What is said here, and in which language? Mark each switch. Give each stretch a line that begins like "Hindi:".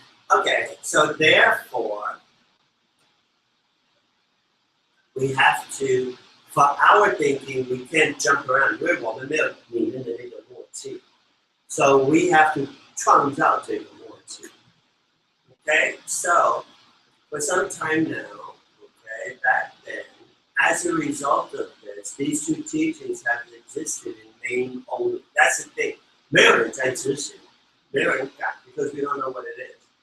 English: Okay, so therefore, we have to, for our thinking, we can't jump around.
Chinese: 因为我们没有你们的那个默契。
English: So we have to
Chinese: 创造这个默契。
English: Okay, so for some time now, okay, back then, as a result of this, these two teachings have existed in name only. That's the thing.
Chinese: 没有人在执行，没有人改
English: because we don't know what it is.